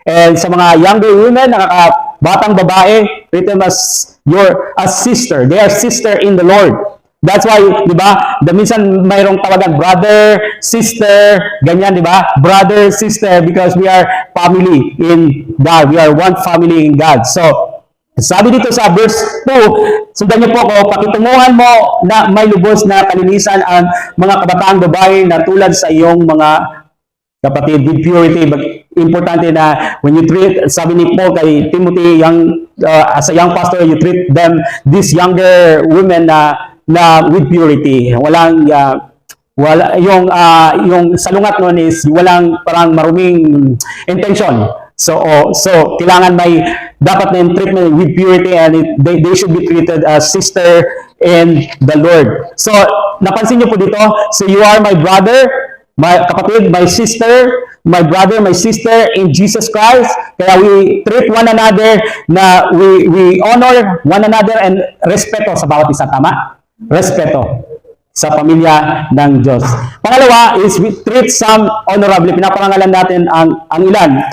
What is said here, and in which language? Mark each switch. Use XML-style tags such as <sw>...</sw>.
<en>And sa mga younger women,</en> <tl>batang babae,</tl> <en>treat them as sister. They are sister in the Lord.</en> <tl>That's why, di ba, minsan mayroong tawagan brother, sister, ganyan, di ba?</tl> <en>Brother, sister, because we are family in God. We are one family in God.</en> <tl>So, sabi dito sa verse 2, sundan niyo po ako, pakitunguhan mo na may lubos na kalinisan ang mga kabataang babae na tulad sa iyong mga kapatid, with purity.</tl> <en>Importante na when you treat,</en> <tl>sabi ni Paul kay Timothy,</tl> <en>as a young pastor, you treat them, these younger women na with purity.</en> <tl>Wala yung salungat noon is walang parang maruming intention. So kailangan may dapat na yung treatment with purity, and they should be treated as sister in the Lord. So napansin niyo po dito,</tl> <en>so you are my brother, my kapatid, my sister, my brother, my sister in Jesus Christ. Kaya we treat one another na we honor one another and</en> <tl>respeto sa bawat isa.</tl> <en>Tama?</en> <tl>Respeto sa pamilya ng Diyos.</tl> <en>Pangalawa is we treat some honorably.</en> <tl>Pinaparangalan natin ang ilan.</tl>